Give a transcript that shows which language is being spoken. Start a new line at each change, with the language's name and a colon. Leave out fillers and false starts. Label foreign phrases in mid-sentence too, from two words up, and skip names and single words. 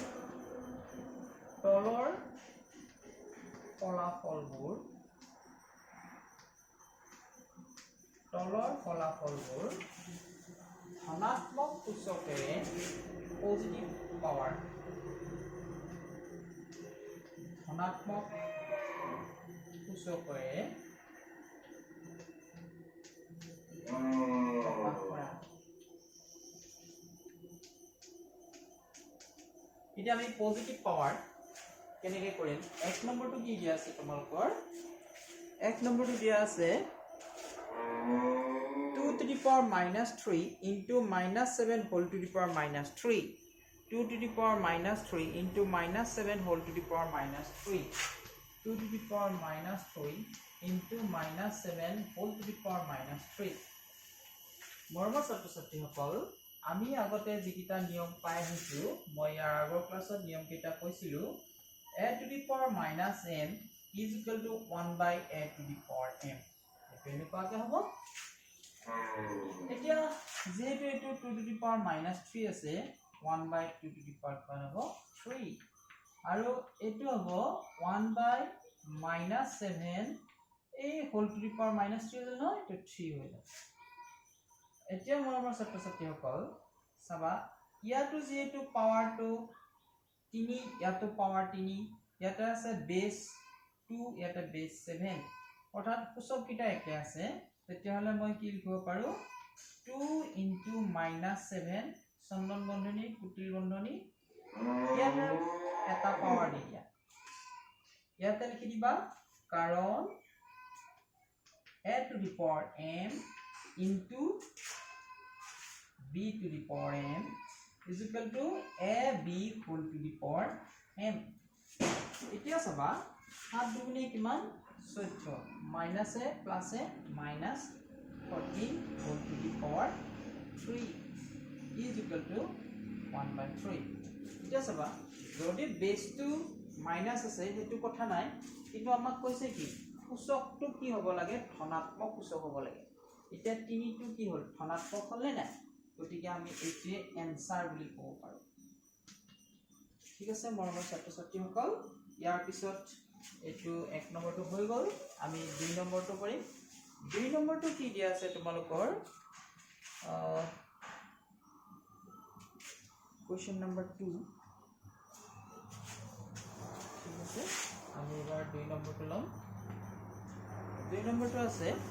Assamese: তলৰ ফলাফলবোৰ ধনাত্মক সূচকেৰে
English: positive power
Assamese: ধনাত্মক সূচকেৰে প্ৰকাশ কৰা এতিয়া আমি পজিটিভ পাৱাৰ কেনেকৈ কৰিম 1 নম্বৰটো কি দিয়া আছে তোমালোকৰ 1 নম্বৰটো দিয়া আছে
English: 2 to the power minus 3 into minus 7 whole to the power minus 3 2 to the power minus 3 into minus 7 whole to the power minus 3 2 to the power minus 3 into minus 7 whole to the power minus 3
Assamese: মৰমৰ ছাত্ৰ-ছাত্ৰীসকল আমি আগতে যিকিটা নিয়ম পাই আহিছো মই ইয়াৰ আগৰ ক্লাছত নিয়ম কেইটা কৈছিলো
English: a to the power minus m is equal to 1 by a to the power m
Assamese: এনেকুৱাকে হ'ব এতিয়া যেহেতু এটো
English: 2 to the power minus 3 আছে 1 by 2 to the power
Assamese: কিমান হ'ব
English: 3
Assamese: আৰু এটো হ'ব
English: 1 by minus 7 এই whole to the power minus 3
Assamese: হ'ল নহয় এটো 3 হৈ যাব এতিয়া মৰমৰ ছাত্ৰ-ছাত্ৰীসকল চাবা ইয়াতো যেহেতু পাৱাৰটো 3 ইয়াতো পাৱাৰ 3 ইয়াতে আছে বেস 2 ইয়াতে বেস 7 অৰ্থাৎ সূচক কিটা একে আছে তেতিয়া হলে মই কি লিখিব পাৰো
English: 2 into minus 7
Assamese: চন্দন বন্ধনী কুটিল বন্ধনী ইয়াতে এটা পাৱাৰ দিয়া ইয়াতে লিখি দিবা কাৰণ
English: a to the power m into b to the power m is equal to ab whole to the power m
Assamese: এতিয়া চাবা 7 দুগুণে কিমান 14
English: minus a plus a minus 14 whole to the power 3 is equal to 1 by 3
Assamese: এতিয়া চাবা যদি বেসটো মাইনাস আছে হেতু কথা নাই কিন্তু আমাক কৈছে কি সূচকটো কি হ'ব লাগে ধনাত্মক সূচক হ'ব লাগে এতিয়া 3 টো কি হ'ল ধনাত্মক হ'লে না গতিকে আমি এইটোৱে এনসাৰ বুলি ক'ব পাৰো ঠিক আছে মৰমৰ ছাত্ৰ-ছাত্ৰীসকল ইয়াৰ পিছত এটো 1 নম্বৰটো হৈ গল আমি 2 নম্বৰটো কৰিম 2 নম্বৰটো কি দিয়া আছে তোমালোকৰ
English: question number 2
Assamese: ঠিক আছে আমি এবাৰ 2 নম্বৰটো লম 2 নম্বৰটো আছে